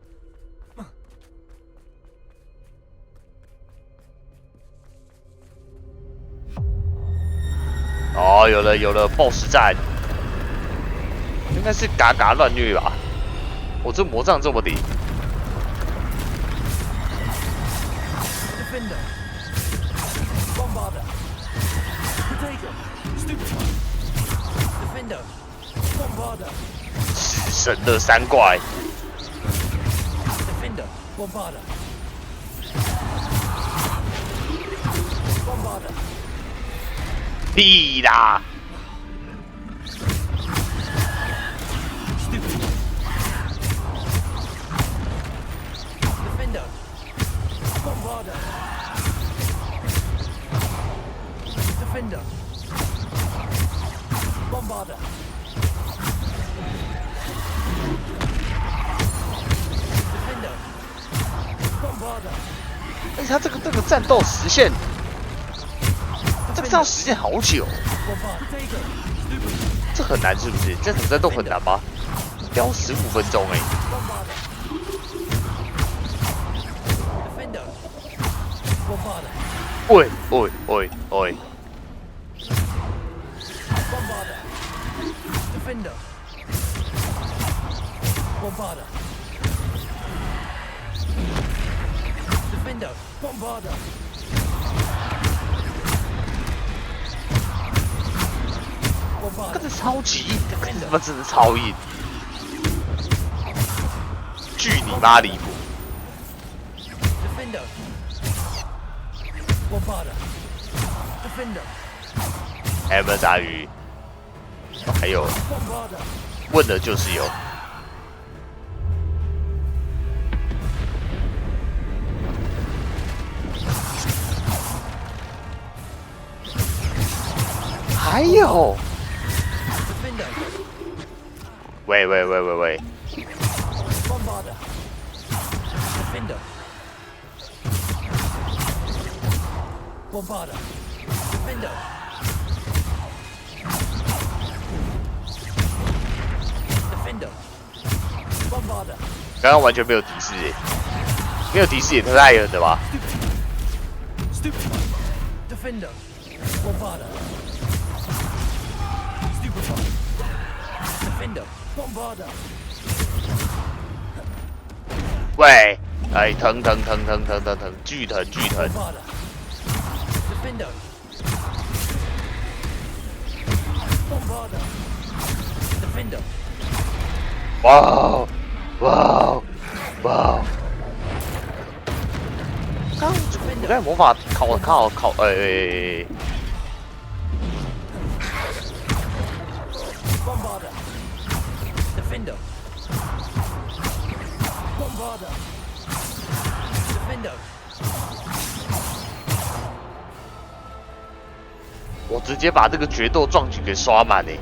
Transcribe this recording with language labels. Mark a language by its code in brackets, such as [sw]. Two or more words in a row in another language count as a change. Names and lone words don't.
[zh] 哦，有了 ，BOSS 战，应该是嘎嘎乱虐吧？我这魔杖这么顶。 [en] Defender. Bombarder. Potato. Stupefy. Defender. Bombarder. [zh] 死神的三怪。 [en] Defender. Bombarder. Bombarder. [zh] 屁啦！ [en] Stupefy. Defender. Bombarder. Defender. Bombarder. Defender. Bombarder. [zh] 但是他这个战斗时限，这个战斗时间好久，这很难是不是？这场战斗很难吗？要15分钟哎。 喂喂喂喂！ [en] Bombarder. Defender. Bombarder. Defender. Bombarder. Bombarder. [zh] 这超级硬，这他妈真的超硬，巨你妈离谱！ [en] Defender. Bombarder. Defender. [zh] 还有没有杂鱼？哦，还有，问的就是有。还有。喂喂喂喂喂！ [en] Bombarder. Defender. Bombarder. Defender. Defender. Bombarder. [zh] 刚刚完全没有敌视耶，没有敌视也太狠了吧！ [en] Stupefy. Defender. Bombarder. Stupefy. Defender. Bombarder. [zh] 喂，哎，疼，巨疼！ [en] Bombarder. Defender. Bombarder. Defender. [zh] 哇哦，哇哦，哇哦！我刚才魔法考， [en] Bombarder. Defender. Bombarder. Defender. [zh] 我直接把这个决斗壮举给刷满诶！